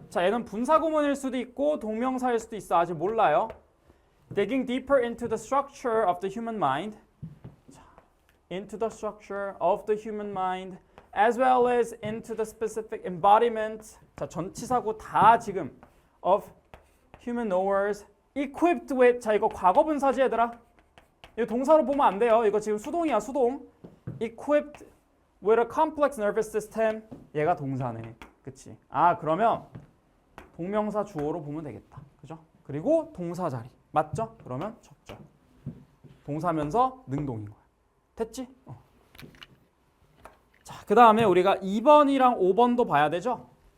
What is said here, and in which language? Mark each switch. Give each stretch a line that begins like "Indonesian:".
Korean: 자, 얘는 분사구문일 수도 있고 동명사일 수도 있어. 아직 몰라요.
English: digging deeper into the structure of the human mind.
Korean: 자,
English: into the structure of the human mind as well as into the specific embodiment.
Korean: 자, 전치사고 다 지금
English: of human knowers equipped with.
Korean: 자, 이거 과거분사지 얘들아. 이거 동사로 보면 안 돼요. 이거 지금 수동이야, 수동.
English: equipped with a complex nervous system.
Korean: 얘가 동사네. 그치? 아, 그러면 동명사 주어로 보면 되겠다. 그죠? 그리고 동사 자리. 맞죠? 그러면 적절. 동사면서 능동인 거야. 됐지? 자, 그 다음에 우리가 2번이랑 5번도 봐야 되죠?